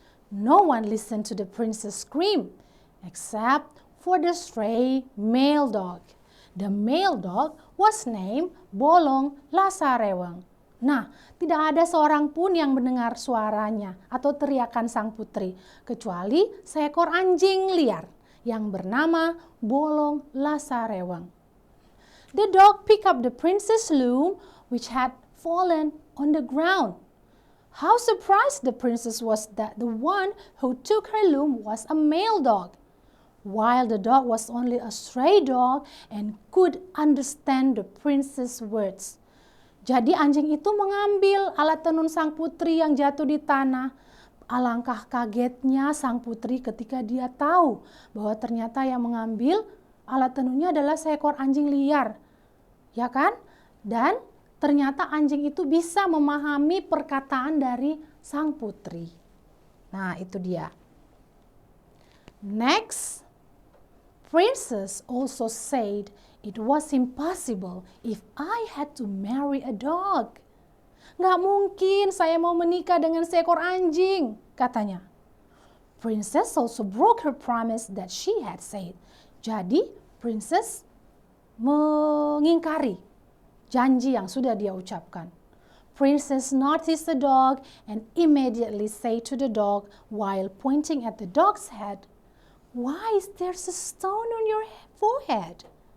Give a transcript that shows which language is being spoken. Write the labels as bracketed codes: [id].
[en] No one listened to the princess scream except for the stray male dog. The male dog was named Bolong Lasarewang. [id] Nah, tidak ada seorang pun yang mendengar suaranya atau teriakan sang putri, kecuali seekor anjing liar yang bernama Bolong Lasarewang. [en] The dog picked up the princess' loom which had fallen on the ground. How surprised the princess was that the one who took her loom was a male dog, while the dog was only a stray dog and could understand the princess' words. [id] Jadi anjing itu mengambil alat tenun sang putri yang jatuh di tanah. Alangkah kagetnya sang putri ketika dia tahu bahwa ternyata yang mengambil alat tenunnya adalah seekor anjing liar. Ya kan? Dan ternyata anjing itu bisa memahami perkataan dari sang putri. Nah, itu dia. [en] Next, princess also said, "It was impossible if I had to marry a dog." [id] Nggak mungkin saya mau menikah dengan seekor anjing, katanya. [en] Princess also broke her promise that she had said. [id] Jadi, princess mengingkari janji yang sudah dia ucapkan. [en] Princess noticed the dog and immediately said to the dog while pointing at the dog's head, "Why is there a stone on your forehead?"